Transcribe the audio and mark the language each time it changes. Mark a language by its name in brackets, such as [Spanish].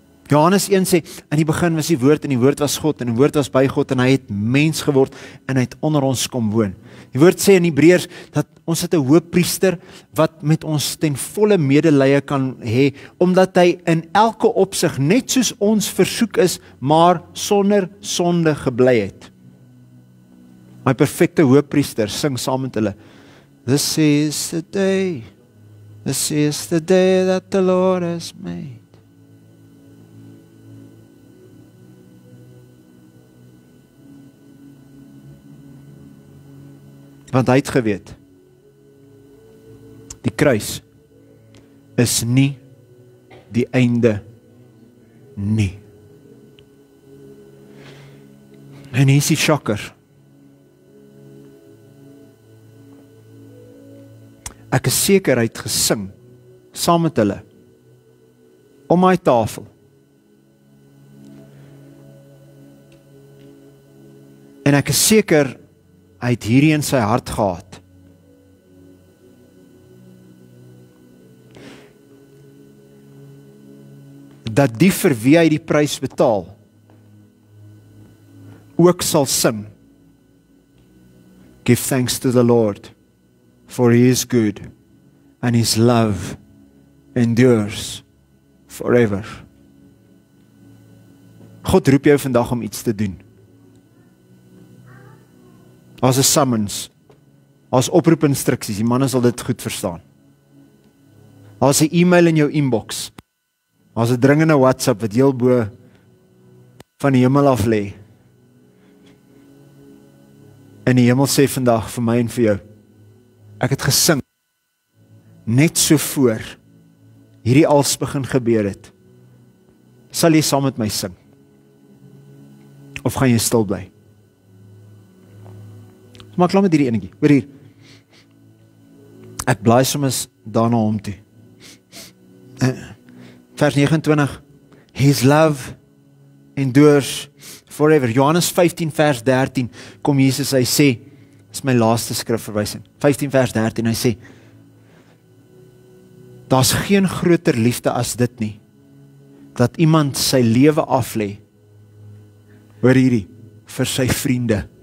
[Afrikaans] Johannes 1 sê, in die begin was die woord en die woord was God en die woord was by God en hy het mens geword en hy het onder ons kom woon. Die woord sê in Hebreërs dat ons het 'n hoëpriester wat met ons ten volle medelee kan hê, omdat hy in elke opsig net soos ons versoek is, maar sonder sonde gebly het. My perfekte hoëpriester sing saam met hulle. [English] This is the day that the Lord has made. [Afrikaans] Want hy het geweet, die kruis is nie die einde nie. En hier is die shocker. Ek is seker hy het gesing, saam met hulle, om my tafel. En ek is seker, hy het hierdie in sy hart gehad. Dat die vir wie hy die prys betaal, ook sal sing. [English] Give thanks to the Lord, for he is good, and his love endures forever. [Afrikaans] God roep jou vandag om iets te doen. As 'n summons, as oproepinstruksies, die manne sal dit goed verstaan. As 'n e-mail in jou inbox, as 'n dringende WhatsApp wat heel bo van die hemel af lê. En die hemel sê vandag vir my en vir jou, ek het gesing, net so voor hierdie alles begin gebeur het. Sal jy saam met my sing? Of gaan jy stil bly? Maar klaar met hierdie enetjie, hoor hier. Ek blaai soms daarna om toe. Vers 29, [English] his love endures forever. [Afrikaans] Johannes 15 vers 13, kom Jesus, hy sê, dis my laaste skrifverwysing, 15 vers 13, hy sê, daar's geen groter liefde as dit nie, dat iemand sy lewe aflê, hoor hierdie, vir sy vriende.